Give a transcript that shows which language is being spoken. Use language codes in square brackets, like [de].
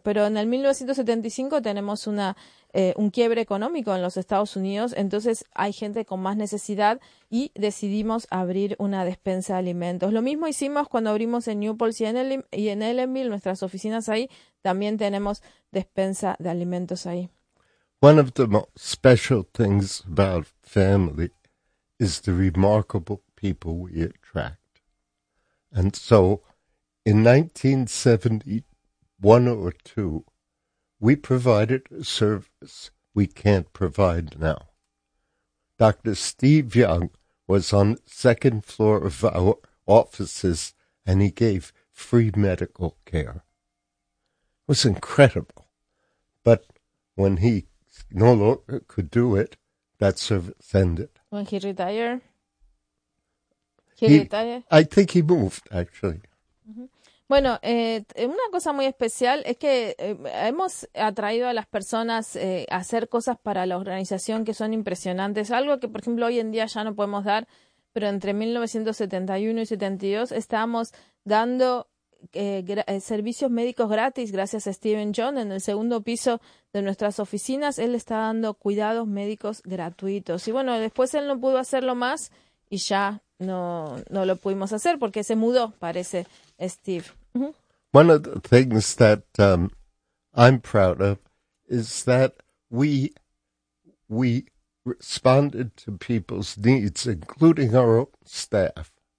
[es] Pero en el 1975 tenemos un quiebre económico en los Estados Unidos, entonces hay gente con más necesidad y decidimos abrir una despensa de alimentos. Lo mismo hicimos cuando abrimos en New Paltz y en Ellenville, nuestras oficinas ahí, también tenemos despensa de alimentos ahí. [en] One of the most special things about family is the remarkable people we attract. And so in 1971 or two, we provided a service we can't provide now. Dr. Steve Young was on the second floor of our offices and he gave free medical care. It was incredible. But when he no longer could do it, that service ended. When he retired? I think he moved, actually. [es] Bueno, una cosa muy especial es que hemos atraído a las personas a hacer cosas para la organización que son impresionantes. Algo que, por ejemplo, hoy en día ya no podemos dar, pero entre 1971 y 72 estábamos dando servicios médicos gratis gracias a Steven John en el segundo piso de nuestras oficinas. Él está dando cuidados médicos gratuitos. Y bueno, después él no pudo hacerlo más y ya no lo pudimos hacer porque se mudó, parece, Steve. [en] One of the things that I'm proud of is that we responded to people's needs, including our own staff.